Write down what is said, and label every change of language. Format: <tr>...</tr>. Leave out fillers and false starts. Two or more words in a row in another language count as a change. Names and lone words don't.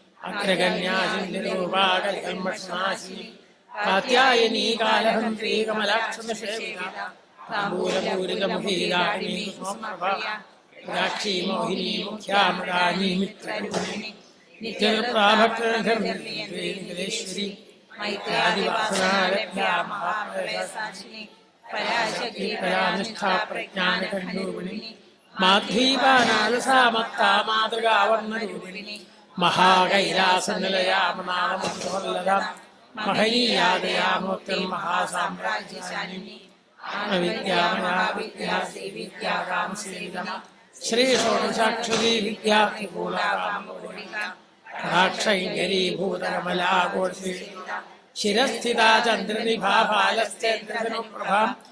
<sa>അഗ്രഗണ്യാചിന്യരൂപാകൽമക്ഷനാശിനി കാത്യായനീ കാലഹന്ത്രീ കമലാക്ഷനിഷേവിത താംബൂലപൂരിതമുഖീരാണി സാക്ഷി മോഹിനി മുഖ്യാമൃതാനി മിത്രരൂപിണി നിത്യപ്രാഭക്തേശ്വരി പരാനിഷ്ഠാപ്രജ്ഞാനകണ്ഡൂപിണി മാധീപാനാലസാമത്താ മാതൃകാവർണ്ണരൂപിണി മഹാകൈലാസനിലയാമനാളമല്ലതാം महनीयादयामूर्तिर्महासाम्राज्यशालिनी विद्या महाविद्या श्रीविद्या रामसेविता श्री षोडशाक्षरी विद्या त्रिभुवनाकामकोटिका कटाक्षैर्घरीभूतकमला गोष्ठीता शिरस्थिता चन्द्रनिभा फालस्तेन्द्रधनुप्रभा</sa>